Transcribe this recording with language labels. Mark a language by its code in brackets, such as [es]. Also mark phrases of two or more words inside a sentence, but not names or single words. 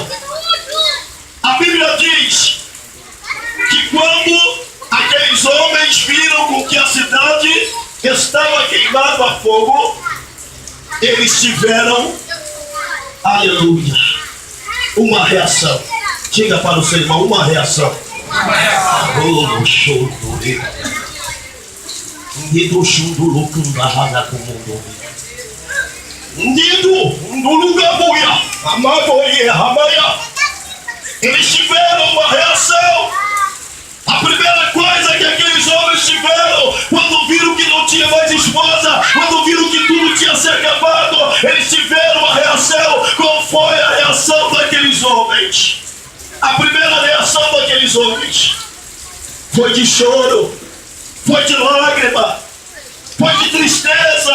[pt] A Bíblia diz que quando aqueles homens viram com que a cidade estava queimada a fogo, eles tiveram, aleluia, uma reação. Diga para o seu irmão, uma reação. Oh, show do rei. Nido shundulu kundahaga kumundo. Nido ndulugabuya. Amagoye ramaya. Eles tiveram uma reação. A primeira coisa que aqueles homens tiveram, quando viram que não tinha mais esposa, quando viram que tudo tinha se acabado, eles tiveram uma reação. Qual foi a reação daqueles homens? A primeira reação daqueles homens foi de choro, foi de lágrima, foi de tristeza.